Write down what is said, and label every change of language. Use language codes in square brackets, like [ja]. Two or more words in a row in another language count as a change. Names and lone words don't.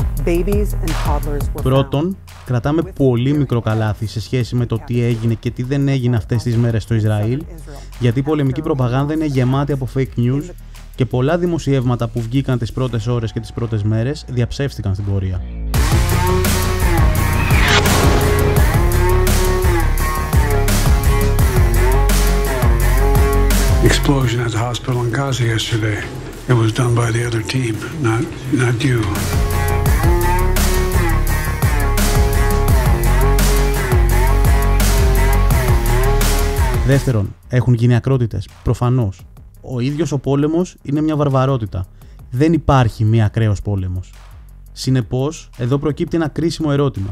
[el] Πρώτον, κρατάμε πολύ μικρό καλάθι σε σχέση με το τι έγινε και τι δεν έγινε αυτές τις μέρες στο Ισραήλ, γιατί η πολεμική προπαγάνδα είναι γεμάτη από [en] fake news [el] και πολλά δημοσιεύματα που βγήκαν τις πρώτες ώρες και τις πρώτες μέρες διαψεύστηκαν στην πορεία. [en] Explosion at the hospital in Gaza yesterday. It was done by the other team, not you. [el] Δεύτερον, έχουν γίνει ακρότητες, προφανώς. Ο ίδιος ο πόλεμος είναι μια βαρβαρότητα. Δεν υπάρχει μία ακραίος πόλεμος. Συνεπώς, εδώ προκύπτει ένα κρίσιμο ερώτημα.